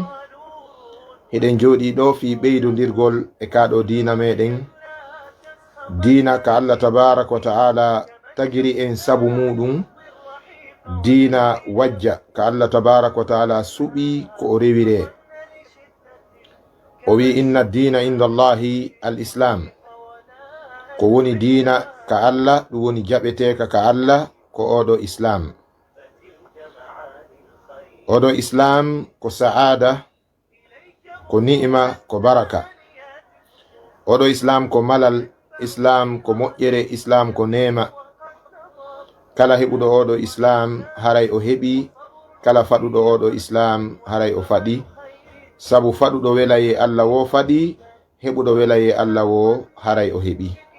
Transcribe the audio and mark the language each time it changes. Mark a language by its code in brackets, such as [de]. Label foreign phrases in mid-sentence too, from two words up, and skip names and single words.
[ff] Hiɗen jooɗi ɗo fi ɓeydodirgol e kaɗo diina meɗen, diina ka Allah [ar] تبارك وتعالى [ff] tagiri en sabu muɗum, diina wajja ka Allah [ar] تبارك وتعالى [ff] suɓi ko o rewire. O wi [ar] إن الدين عند الله الإسلام. [ff] Ko woni diina ka Allah, ɗum woni jaɓeteka ka Allah ko oɗo islam. Oɗo islam ko sa'ada, ko ni'ima, ko baraka. Oɗo islam ko malal, islam ko moƴƴere, islam ko nema. Kala heɓuɗo oɗo islam haray o heɓi, kala faɗuɗo oɗo islam haray o faɗi. Sabu faɗuɗo welaye Allah wo faɗi, heɓuɗo welaye Allah wo haray o heɓi.